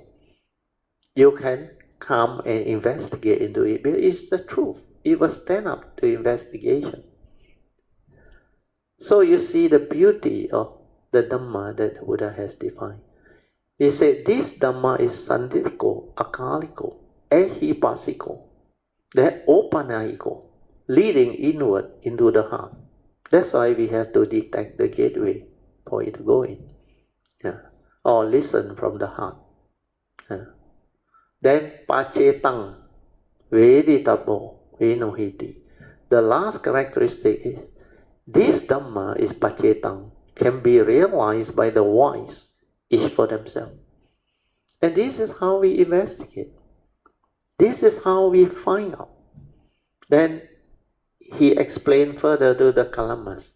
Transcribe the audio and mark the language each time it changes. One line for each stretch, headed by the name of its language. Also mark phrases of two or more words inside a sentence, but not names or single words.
English: You can come and investigate into it, but it's the truth. It will stand up to investigation. So you see the beauty of the Dhamma that the Buddha has defined. He said this Dhamma is
Pali: sanditiko, akaliko, ehipasiko,
English: that opanayiko, leading inward into the heart. That's why we have to detect the gateway for it to go in. Or listen from the heart.
Pali: Then pacetang, veditabo, venohiti.
English: The last characteristic is this Dhamma is pacetang, can be realized by the wise, each for themselves. And this is how we investigate. This is how we find out. Then he explained further to the Kalamas.